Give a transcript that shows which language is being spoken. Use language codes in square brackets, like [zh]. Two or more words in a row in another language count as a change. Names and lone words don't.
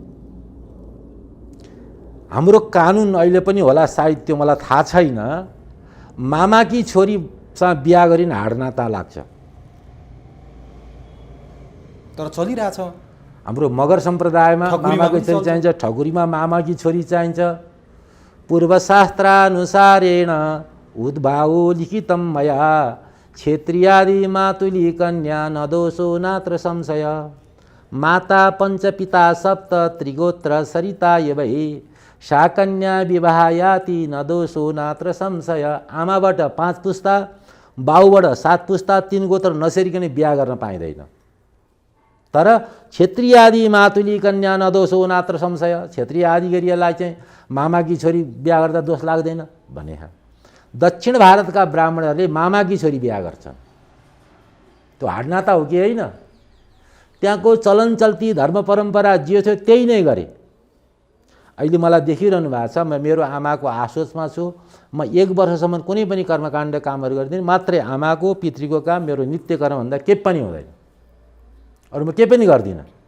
[ne] हाम्रो कानुन अहिले पनि होला सायद, त्यो मलाई थाहा छैन, मामाकी छोरीसँग बिहा गरिन हाडनाता लाग्छ। तर चलिरहेछ। हाम्रो मगर सम्प्रदायमा मामाकी छोरी चाहिन्छ, ठकुरीमा मामाकी छोरी चाहिन्छ। [sa] पूर्वशास्त्रानुसारेण उद्भावो लिखितं मया क्षेत्रियादि मातुली कन्या न दोषो नात्र संशय। माता पञ्चपिता सप्त त्रिगोत्र सरिता वै सा कन्या विवाहयाति न दोषो नात्र संशय। [ne] आमाबाट 5 पुस्ता, बाउबाट 7 पुस्ता, 3 गोत्र नसरिकन बिहा गर्न पाइँदैन। [sa] तर क्षेत्रीय आदि मातुली कन्या न दोषो नात्र संशय। [ne] क्षेत्रीय आदि गरिएलाई चाहिँ मामाकी छोरी बिहा गर्दा दोष लाग्दैन भने। दक्षिण भारतका ब्राह्मणहरूले मामाकी छोरी बिहा गर्छन्। त्यो हाडनाता हो कि होइन? त्यहाँको चलन चल्ती धर्म परम्परा जे थियो त्यही नै गरे। अहिले मलाई देखिरहनु भएको छ, म मेरो आमाको आशोचमा छु। म 1 वर्षसम्म कुनै पनि कर्मकाण्ड कामहरू गर्दिनँ, मात्रै आमाको पितृको काम, मेरो नित्य कर्मभन्दा केही पनि हुँदैन, अरू म केही पनि गर्दिनँ।